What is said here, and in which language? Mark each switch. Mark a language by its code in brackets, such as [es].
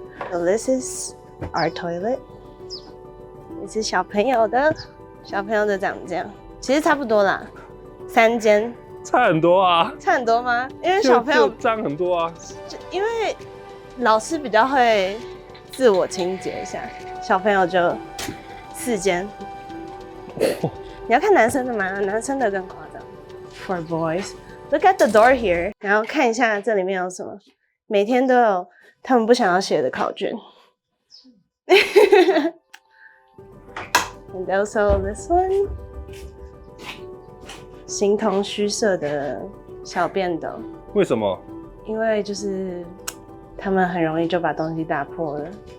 [en] So this is our toilet， [zh] 也是小朋友的，小朋友的长这样，其实差不多啦，3间。差很多啊！差很多吗？因为小朋友脏很多啊。因为老师比较会自我清洁一下，小朋友就4间。你要看男生的吗？男生的更夸张。 [en] For boys, look at the door here， [zh] 然后看一下这里面有什么。每天都有他们不想要写的考卷。 [en] And also this one。 [zh] 形同虚设的小便斗，为什么？因为就是他们很容易就把东西打破了。